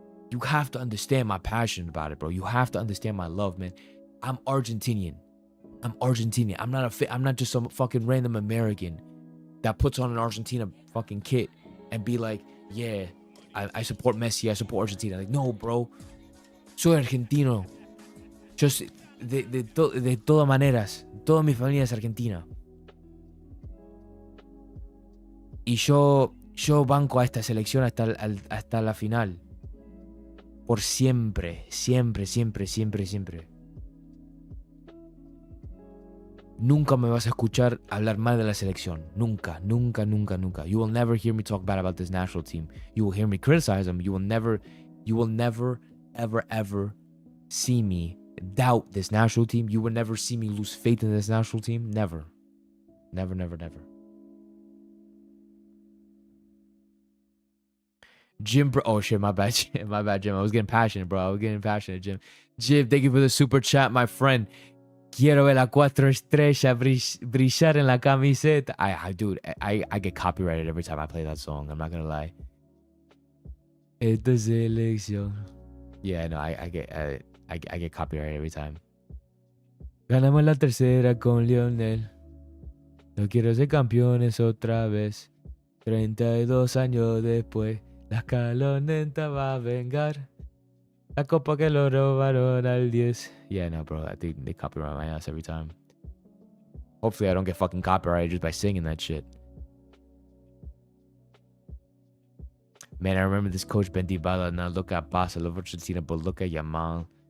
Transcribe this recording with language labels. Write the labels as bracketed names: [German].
[English] You have to understand my passion about it, bro. You have to understand my love, man. I'm Argentinian. I'm Argentinian. I'm not just some fucking random American that puts on an Argentina fucking kit and be like, yeah, I support Messi. I support Argentina. Like, no, bro. [Spanish] Soy argentino. [English] Just... [Spanish] De todas maneras, toda mi familia es argentina. Y yo banco a esta selección hasta la final. Por siempre, siempre, siempre, siempre, siempre. Nunca me vas a escuchar hablar mal de la selección. Nunca, nunca, nunca, nunca. [English] You will never hear me talk bad about this national team. You will hear me criticize them. You will never, ever, ever see me doubt this national team. You will never see me lose faith in this national team. Never. Never, never, never. Jim, oh shit, my bad, Jim. My bad, Jim. I was getting passionate, bro. I was getting passionate, Jim. Jim, thank you for the super chat, my friend. [Spanish] Quiero ver la 4 estrellas brillar en la camiseta. [English] I get copyrighted every time I play that song. I'm not gonna lie. [Spanish] Esta selección. [English] Yeah, no, I get copyrighted every time. [Spanish] Ganamos la tercera con Lionel. No quiero ser campeones otra vez. 32 años después, la escaloneta va a vengar. La copa que lo robaron al 10. [English] Yeah, no, bro. I think they copyright my ass every time. Hopefully I don't get fucking copyrighted just by singing that shit. Man, I remember this coach Bendibala. Now look at Paz. I love Argentina, but look at Yamal.